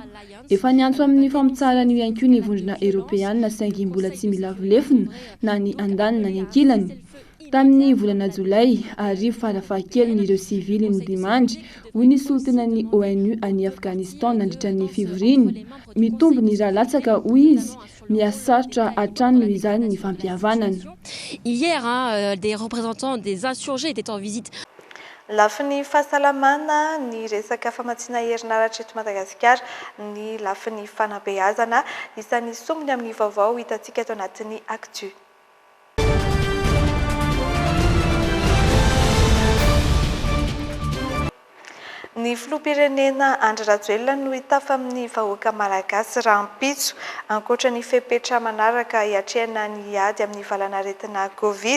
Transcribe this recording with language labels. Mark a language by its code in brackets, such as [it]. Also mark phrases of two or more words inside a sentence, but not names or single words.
[mg] Efa niantso amin'ny fampitsarana ihany koa ny vondrona Europeana saingy mbola tsy milavolefona na ny andanina ny ankilany. Tamin'ny volana Jolay, arivo farafahakeliny ireo sivily ny dimandry hoy ny solontenan'ny ONU any Afghanistan nandritra ny fivoriany. Mitombo ny raha latsaka hoy izy, miasarotra hatrany noho izany ny fampihavanana. [fr] Hier, des représentants des insurgés étaient en visite. [mg] Lafin'ny fahasalamana ny resaka famatsiana herinaratra eto Madagasikara, ny lafin'ny fanabeazana isan'ny sombiny amin'ny vaovao hitantsika eto anatin'ny Actu. Ny filoham-pirenena Andry Rajoelina no hitafa amin'ny vahoaka malagasy rahampitso ankoatra ny fepetra manaraka hiatrehana ny ady amin'ny valanaretina Covid.